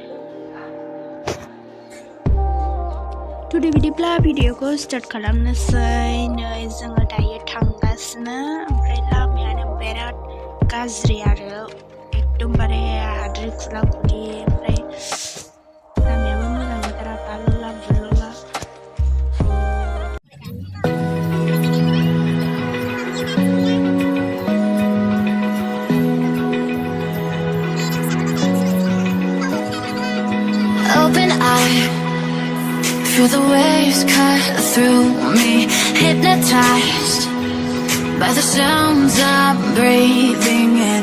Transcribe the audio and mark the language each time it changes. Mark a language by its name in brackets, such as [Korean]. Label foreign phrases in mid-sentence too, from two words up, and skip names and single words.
[Bodo] टुडे बिदिब्ला भिडिअखौ स्टार्ट खालामनोसै। नै जोङो दायो थांगासिनो ओमफ्राय लामायानो बिराद गाज्रि आरो एकदमबारे हाद्रि खुला खुलि ओमफ्राय लामायाबो मोजां नंथारा बालला बुलला। [English] Open eye, feel the waves cut through me, hypnotized by the sounds I'm breathing in.